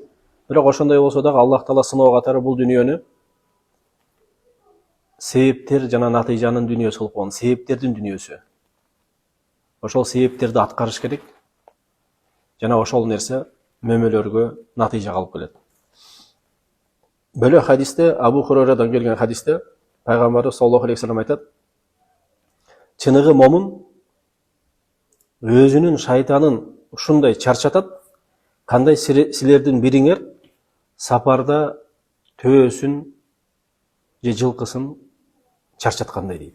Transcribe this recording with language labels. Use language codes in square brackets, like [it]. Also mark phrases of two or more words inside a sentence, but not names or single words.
[ky] Бирок ошондой болсо дагы Аллах Таала сыноо катары бул дүйнөнү себептер жана натыйжанын дүйнөсү кылып койгон, себептердин дүйнөсү. Ошол себептерди аткарыш керек. Жана ошол нерсе мөмөлөргө натыйжа алып келет. Бөлө хадисте, Абу Хурайрадан келген хадисте пайгамбарыбыз [ar] صلى الله عليه وسلم [ky] айтат: чыныгы момун өзүнүн шайтанын ушундай чарчатат, кандай силердин бириңер сапарда төөсүн же жылкысын чарчаткандай дейт.